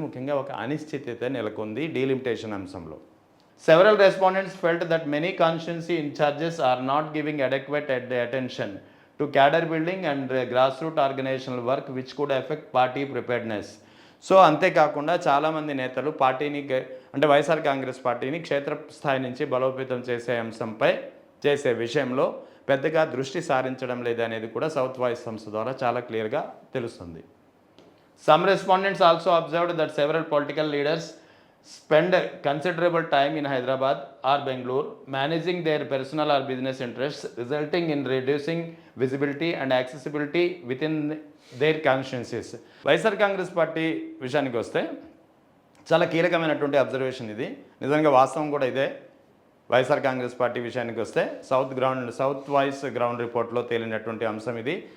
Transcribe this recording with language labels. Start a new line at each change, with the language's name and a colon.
Telugu: ముఖ్యంగా ఒక అనిశ్చితత నెలకొంది డీలిమిటేషన్ అంశంలో.
English: Several respondents felt that many constituency incharges are not giving adequate attention to cadre building and grass root organisational work which could affect party preparedness.
Telugu: So అంతేకాకుండా చాలామంది నేతలు పార్టీని అంటే వైఎస్ఆర్ కాంగ్రెస్ పార్టీని క్షేత్రస్థాయి నుంచి బలోపేతం చేసే విషయంలో పెద్దగా దృష్టి సారించడం లేదనేది కూడా సౌత్ వాయిస్ సంస్థ ద్వారా చాలా క్లియర్గా తెలుస్తుంది.
English: Some respondents also observed that several political leaders spend considerable time in Hyderabad or Bangalore managing their personal or business interests, resulting in reducing visibility and accessibility within their constituencies.
Telugu: YSR Congress party విషయానికి వస్తే చాలా కీలకమైనటువంటి observation ఇది. నిజంగా వాస్తవం కూడా ఇదే. YSR Congress party విషయానికి వస్తే సౌత్ వాయిస్ గ్రౌండ్ రిపోర్ట్లో తేలినటువంటి అంశం ఇది.